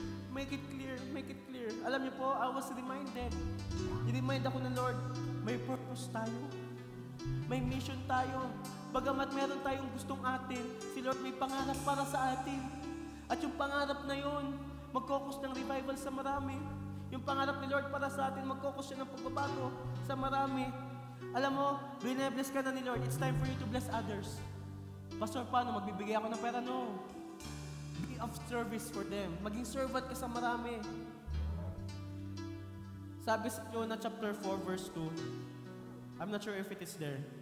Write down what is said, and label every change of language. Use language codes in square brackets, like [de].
[en] Make it clear, make it clear. [tl] Alam niyo po, [en] I was reminded. [tl] I-remind ako ng Lord, may purpose tayo. May mission tayo. Bagamat meron tayong gustong atin, si Lord may pangarap para sa atin. At yung pangarap na yun, mag-focus ng revival sa marami. Yung pangarap ni Lord para sa atin, mag-focus siya ng pagbabago sa marami. Alam mo, bine-bless ka na ni Lord, [en] it's time for you to bless others. [tl] Pastor, paano? Magbibigay ako ng pera? No. [en] Be of service for them. [tl] Maging servant ka sa marami. Sabi sa [en] Jonah chapter 4 verse 2, I'm not sure if it is there.